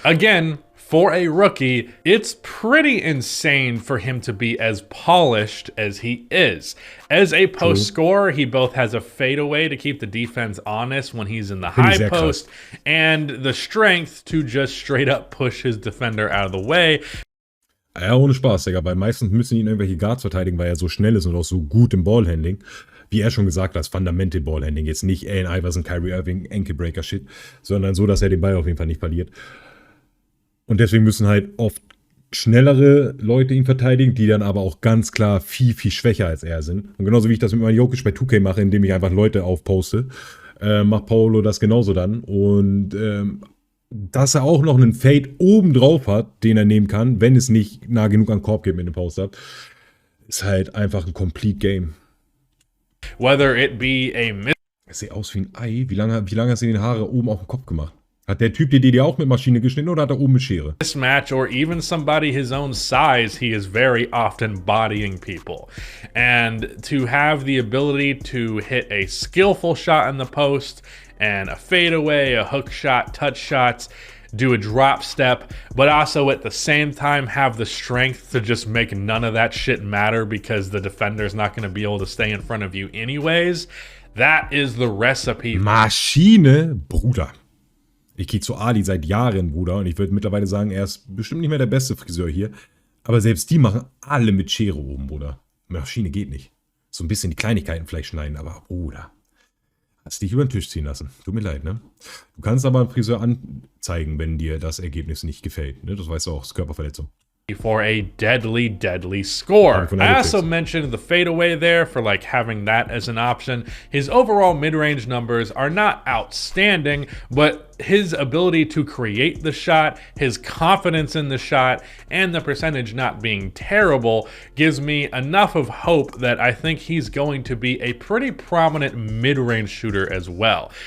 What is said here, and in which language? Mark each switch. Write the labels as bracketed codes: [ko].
[en] Again, for a rookie, it's pretty insane for him to be as polished as he is. As a post scorer, he both has a fadeaway to keep the defense honest when he's in the high post, and the strength to just straight up push his defender out of the way. [de] Ja, ohne Spaß, Digga, weil meistens müssen ihn irgendwelche Guards verteidigen, weil er so schnell ist und auch so gut im Ballhandling. Wie er schon gesagt hat, das Fundamental Ballhandling. Jetzt nicht Allen Iverson, Kyrie Irving, Ankle-Breaker-Shit, sondern so, dass er den Ball auf jeden Fall nicht verliert. Und deswegen müssen halt oft schnellere Leute ihn verteidigen, die dann aber auch ganz klar viel, viel schwächer als er sind. Und genauso wie ich das mit meinem Jokic bei 2K mache, indem ich einfach Leute aufposte, macht Paolo das genauso dann. Und dass er auch noch einen Fade oben drauf hat, den er nehmen kann, wenn es nicht nah genug an den Korb geht mit dem Post-Up, ist halt einfach ein [en] Complete Game. Whether it be a [de] Es sieht aus wie ein Ei. Wie lange hast du den Haare oben auf dem Kopf gemacht? Hat der Typ die auch mit Maschine geschnitten oder hat er oben mit Schere? [en] Mismatch or even somebody his own size, he is very often bodying people. And to have the ability to hit a skillful shot in the post and a fadeaway, a hook shot, touch shots, do a drop step, but also at the same time have the strength to just make none of that shit matter because the defender's not going to be able to stay in front of you anyways. That is the recipe. [de] Maschine, Bruder. Ich gehe zu Ali seit Jahren, Bruder, und ich würde mittlerweile sagen, er ist bestimmt nicht mehr der beste Friseur hier. Aber selbst die machen alle mit Schere oben, Bruder. Maschine geht nicht. So ein bisschen die Kleinigkeiten vielleicht schneiden, aber Bruder. Hast dich über den Tisch ziehen lassen. Tut mir leid, ne? Du kannst aber einen Friseur anzeigen, wenn dir das Ergebnis nicht gefällt. Ne? Das weißt du auch, das ist Körperverletzung. [en] For a deadly, deadly score. I also mentioned the fadeaway there for like having that as an option. His overall mid-range numbers are not outstanding, but his ability to create the shot, his confidence in the shot, and the percentage not being terrible gives me enough of hope that I think he's going to be a pretty prominent mid-range shooter as well.